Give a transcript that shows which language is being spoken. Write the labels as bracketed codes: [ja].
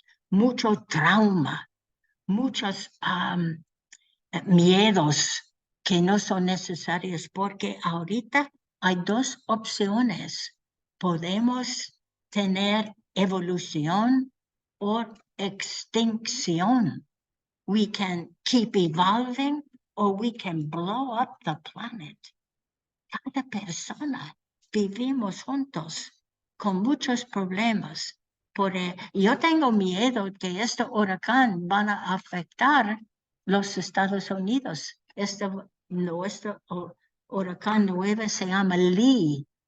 [es] mucho trauma, muchos miedos que no son necesarios, porque ahorita hay dos opciones. Podemos tener evolución o extinción. [en] We can keep evolving or we can blow up the planet. [es] Cada persona vivimos juntos con muchos problemas. Yo tengo miedo que este huracán van a afectar los Estados Unidos. Nuestro huracán nuevo se llama Lee.